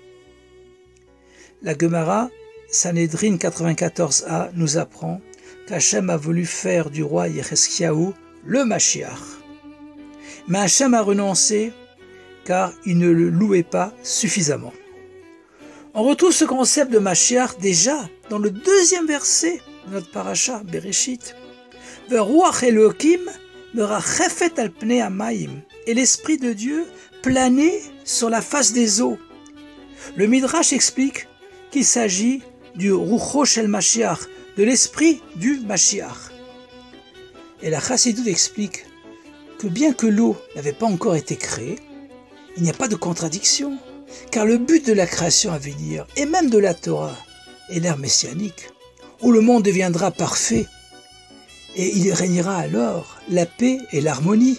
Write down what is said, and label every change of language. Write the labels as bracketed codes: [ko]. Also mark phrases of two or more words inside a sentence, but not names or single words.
[fr] La Gemara, Sanhedrin 94a, nous apprend qu'Hachem a voulu faire du roi Yecheskiaou le Mashiach. Mais Hachem a renoncé car il ne le louait pas suffisamment. On retrouve ce concept de Mashiach déjà dans le 2e verset de notre paracha, Bereshit. [he] ורוח אלוקים מרחפת על פני המים. [fr] Et l'Esprit de Dieu planait sur la face des eaux. Le Midrash explique qu'il s'agit du [he] רוחו של משיח, [fr] de l'Esprit du Mashiach. Et la Chassidut explique que bien que l'eau n'avait pas encore été créée, il n'y a pas de contradiction, car le but de la création à venir, et même de la Torah, est l'ère messianique, où le monde deviendra parfait, et il régnera alors la paix et l'harmonie.